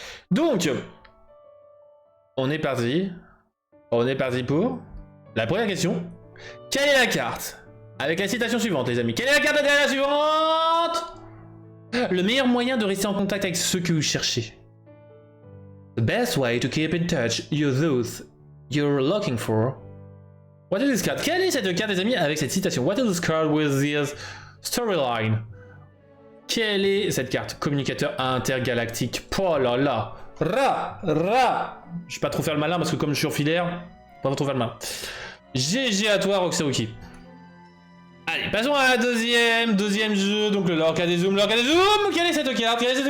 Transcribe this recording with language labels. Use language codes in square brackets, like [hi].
[fr] Donc, on est parti. On est parti pour la première question. Quelle est la carte? Avec la citation suivante, les amis. Quelle est la carte de la suivante? Le meilleur moyen de rester en contact avec ceux que vous cherchez. [en] The best way to keep in touch with those you're looking for. What is this card? [fr] Quelle est cette carte, les amis, avec cette citation? [en] What is this card with this storyline? [fr] Quelle est cette carte? Communicateur intergalactique. Oh là là. Je vais pas trop faire le malin parce que comme je suis en filaire, pas trop faire le malin. GG à toi, Roxaoki. Allez, passons à la deuxième jeu, donc le Lorca des Zooms, Quelle est cette carte?